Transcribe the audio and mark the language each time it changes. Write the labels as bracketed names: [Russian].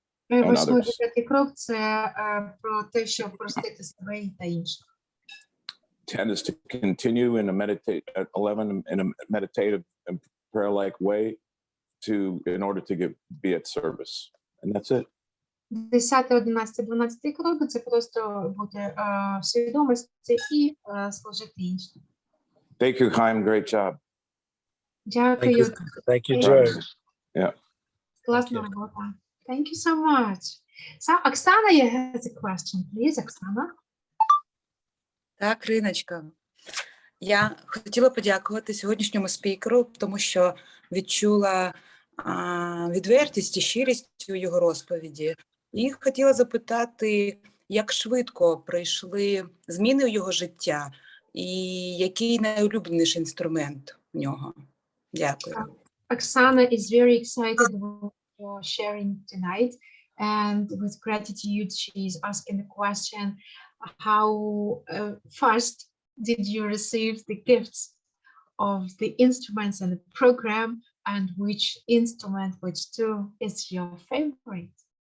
[Ukrainian] Восьмий, дев'ятий крок – це про те, щоб простити себе та інших. [English] 10 is to continue in a meditate at 11 in a meditative and prayer-like way in order to be at service. And that's it. [Ukrainian] 10, 11, 12 крок – це просто бути в свідомості і служити іншим. [English] Thank you, Chaim. Great job. [Ukrainian] Дякую. [English] Thank you, George. Yeah. [Ukrainian] Класна робота. [English] Thank you so much. So, Oksana, you have a question, please, Oksana. [Ukrainian] Так, Риночка. Я хотіла подякувати сьогоднішньому спікеру, тому що відчула відвертість і щирість у його розповіді. І хотіла запитати, як швидко пройшли зміни у його життя і який найулюбленіший інструмент в нього. Дякую. [English] Oksana is very excited for sharing tonight, and with gratitude, she's asking the question, how fast did you receive the gifts of the instruments and the program, and which instrument, which tool is your favorite?